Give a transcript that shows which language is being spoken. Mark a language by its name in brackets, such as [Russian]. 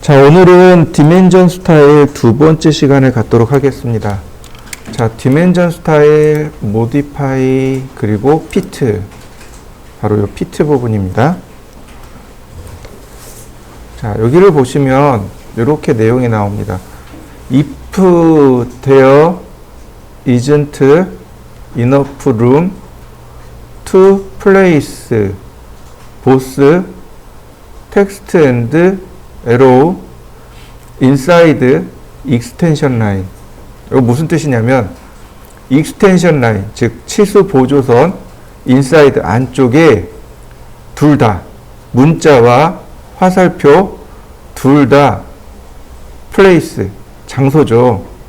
[Korean] 자, 오늘은 디멘전 스타일 두 번째 시간을 갖도록 하겠습니다. 자, 디멘전 스타일, 모디파이, 그리고 피트. 바로 이 피트 부분입니다. 자, 여기를 보시면 이렇게 내용이 나옵니다. [English] If there isn't enough room to place both text and arrow inside extension line. [Korean] 이거 무슨 뜻이냐면 extension line, 즉 치수 보조선 inside 안쪽에 둘 다 문자와 화살표 둘 다 place 장소죠.